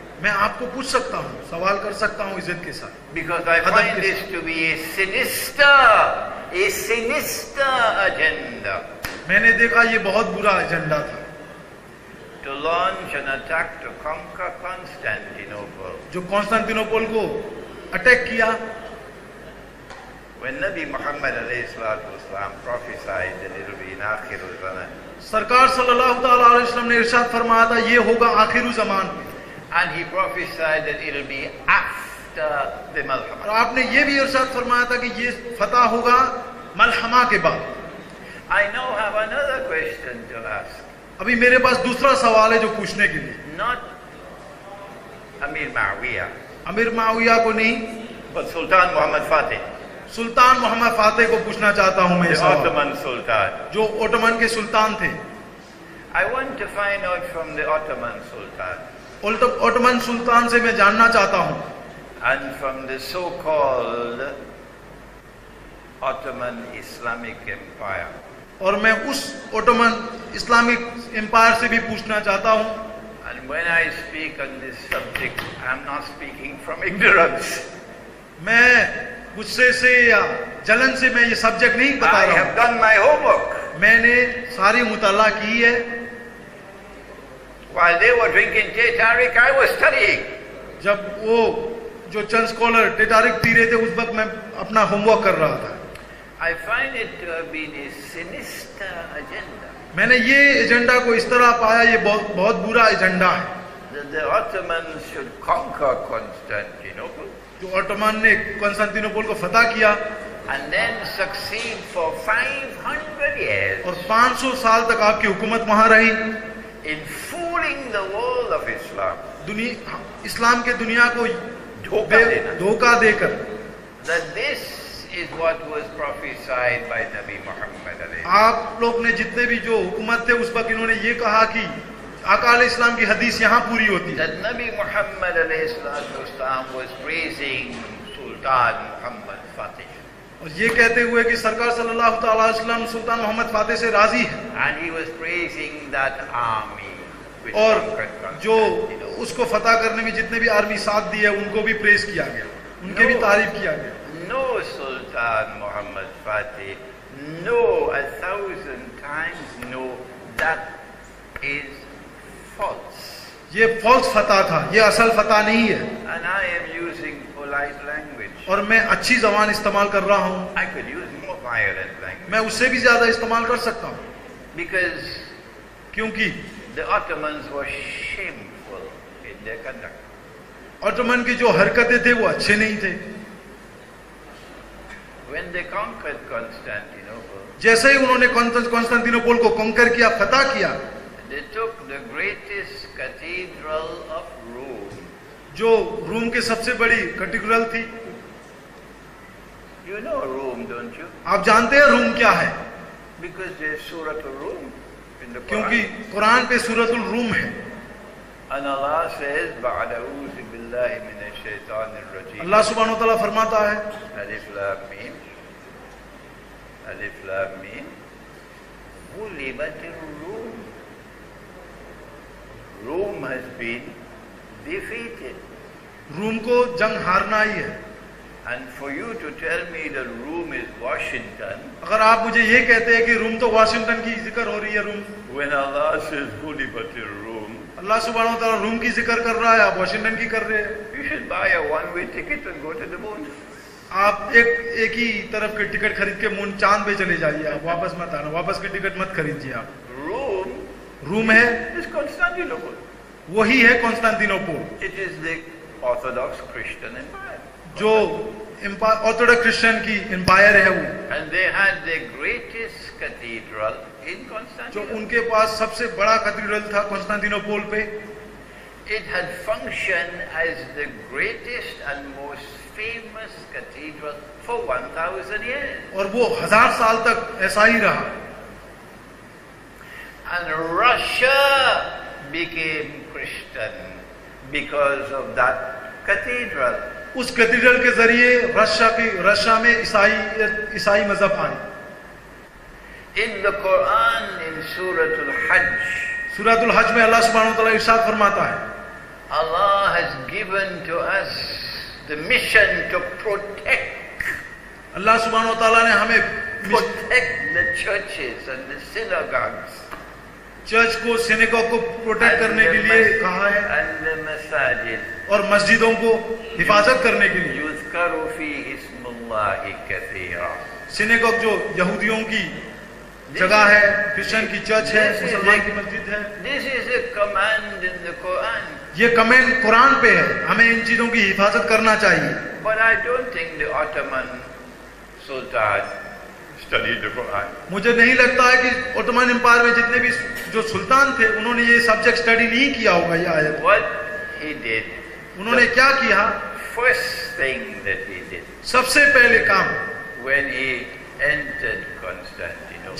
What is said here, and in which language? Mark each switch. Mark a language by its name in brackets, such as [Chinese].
[Hindi] मैं आपको पूछ सकता हूँ, सवाल कर सकता हूँ इज्जत के साथ। [English] Because I find this to be a sinister agenda. [Hindi] मैंने देखा ये बहुत बुरा एजेंडा था, [English] To launch an attack to conquer Constantinople. [Hindi] जो कंस्तांतिनोपल को अटैक किया। [English] When Nabi Muhammad [Arabic] alayhi salatu wasalam [English] prophesied that it will be in Akhir al-Zaman, [Hindi] सरकार सल्लल्लाहु ताला अलैहि वसल्लम ने इरशाद फरमाया था ये होगा आखिरी जमान में, [English] and he prophesied that it will be after the [Hindi] और [English] Malhama. [Hindi] आपने ये भी इरशाद फरमाया था कि ये फतह होगा मलहमा के बाद। [English] I now have another question to ask. [Hindi] अभी मेरे पास दूसरा सवाल है जो पूछने के लिए। [English] Not Amir Muawiyah, [Hindi] अमीर माविया को नहीं, [English] but Sultan Muhammad Fatih, [Hindi] सुल्तान मोहम्मद फातेह को पूछना चाहता हूं मैं [English] the [Hindi] सवाल, [English] Ottoman Sultan. [Hindi] जो ओटोमन के सुल्तान थे। [English] I want to find out from the Ottoman Sultan [Hindi] Ottoman सुल्तान से मैं जानना चाहता हूं [English] and from the so-called Ottoman Islamic Empire. [Hindi] और मैं उस ओटोमन इस्लामिक एम्पायर से भी पूछना चाहता हूं। [English] And when I speak on this subject, I'm not speaking from ignorance. [Hindi] मैं गुस्से से या जलन से मैं ये सब्जेक्ट नहीं बता [English] I [Hindi] रहा [English] have [Hindi] हूं। [English] done my homework. [Hindi] मैंने सारी मुताला की है। [English] While they were drinking Teh Tarik, I was studying. [Hindi] जब वो जो चंद स्कॉलर टेटारिक पी रहे थे उस वक्त मैं अपना होमवर्क कर रहा था। [English] I find it to have been a sinister agenda. [Hindi] मैंने ये एजेंडा को इस तरह पाया, ये बहुत बुरा एजेंडा है। [English] That the Ottomans should conquer Constantinople [Hindi] जो ओटोमन ने कॉन्स्टेंटिनोपल को फतह किया [English] and then succeed for 500 years [Hindi] और 500 साल तक आपकी हुकूमत वहां रही, [English] in fooling the world of Islam. [Hindi] इस्लाम के दुनिया को धोखा देना। धोखा देकर। [English] That this is what was prophesied by Nabi Muhammad alayhi. [Hindi] आप लोग ने जितने भी जो हुकूमत थे उस वक्त इन्होंने ये कहा कि आकाल इस्लाम की हदीस यहाँ पूरी होती है। [English] That Nabi Muhammad [Arabic] alayhi salatu wasalam [English] was praising Sultan Muhammad Fatih. [Hindi] और ये कहते हुए कि सरकार सल्लल्लाहु अलैहि वसल्लम सुल्तान मोहम्मद फातेह से राजी है, [English] And he was praising that army which [Hindi] और [English] conquered [Hindi] जो [English] Constantinople. [Hindi] उसको फतह करने में जितने भी आर्मी साथ दी है उनको भी प्रेस किया गया, उनके भी तारीफ किया गया। [English] No Sultan Muhammad Fatih, no, 1,000 times no, that is false. [Hindi] ये फॉल्स फतह था, ये असल फतह नहीं है। [English] And I am using polite language. [Hindi] और मैं अच्छी जबान इस्तेमाल कर रहा हूँ, [English] I could use more violent language. [Hindi] मैं उससे भी ज्यादा इस्तेमाल कर सकता हूँ, [English] Because [Hindi] क्योंकि [English] the Ottomans were shameful in their conduct. [Hindi] Ottoman की जो हरकतें थे वो अच्छे नहीं थे। [English] When they conquered Constantinople, [Hindi] जैसे ही उन्होंने कॉन्स्टेंटिनोपल को कॉन्कर किया, फतह किया, [English] they took the greatest cathedral of Rome. [Hindi] जो रूम की सबसे बड़ी कैथेड्रल थी। [English] You know Rome, don't you? [Hindi] आप जानते हैं रूम क्या है? [English] Because there's Surah Rum in the [Hindi] क्योंकि [English] Quran. [Hindi] कुरान पे सूरतुल रूम है। [English] And Allah says, [Arabic] "Ba'da a'udhu billahi minash shaitanir rajim." [Hindi] अल्लाह सुब्हानो तआला फरमाता है, [Arabic] Alif Lam Mim. Alif Lam Mim. Ghulibatir Rum. [English] Rome has been defeated. [Hindi] Room को जंग हारना ही है। [English] And for you to tell me that Rome is Washington, [Hindi] अगर आप मुझे ये कहते हैं कि रूम तो वाशिंगटन की जिक्र हो रही है, room, [English] when Allah says [Arabic] Ghulibatir Rum, [Hindi] अल्लाह सुब्हानो तआला रूम की जिक्र कर रहा है, आप वाशिंगटन की कर रहे हैं। [English] you should buy a one-way ticket and go to the moon. [Hindi] आप एक ही तरफ के टिकट खरीद के मून चांद पे चले जाइए, आप वापस मत आना, वापस की टिकट मत खरीदिए आप। [English] Rome [Hindi] रूम है, [English] is Constantinople. [Hindi] वही है Constantinople, [English] It is the Orthodox Christian Empire. [Hindi] जो ऑर्थोडॉक्स क्रिश्चियन की एम्पायर है वो, [English] And they had the greatest cathedral in [Hindi] जो [English] Constantinople. [Hindi] उनके पास सबसे बड़ा कैथेड्रल था कॉन्स्टेंटिनोपल पे। [English] It had functioned as the greatest and most famous cathedral for 1,000 years. [Hindi] और वो 1000 साल तक ऐसा ही रहा। [English] And Russia became Christian because of that cathedral. [Hindi] उस कैथेड्रल के जरिए रशिया में ईसाई मजहब आए। [English] In the Quran, in Surah Al-Hajj, [Hindi] सूरतुल हज में अल्लाह सुब्हानो तआला इरशाद फरमाता है, [English] Allah has given to us the mission to protect [Hindi] अल्लाह सुब्हानो तआला ने हमें [English] the churches and the synagogues [Hindi] church को, सिनेगॉग को प्रोटेक्ट करने के लिए कहा है, [English] and the masajid. [Hindi] और मस्जिदों को हिफाजत करने के लिए। [Arabic] يذكر فيه اسم الله كثيرا. [Hindi] सिनेगॉग जो यहूदियों की जगह है, क्रिश्चियन की चर्च है, मुसलमान की मस्जिद है। [English] This is a command in the Quran. [Hindi] ये कमेंट कुरान पे है, हमें इन चीजों की हिफाजत करना चाहिए। [English] But I don't think the Ottoman Sultan studied the Quran. [Hindi] मुझे नहीं लगता है कि ओटोमन एम्पायर में जितने भी जो सुल्तान थे उन्होंने ये सब्जेक्ट स्टडी नहीं किया होगा। ये आयत [English] What he did, [Hindi] उन्होंने क्या किया? [English] First thing that he did [Hindi] सबसे पहले काम, [English] when he entered Constantinople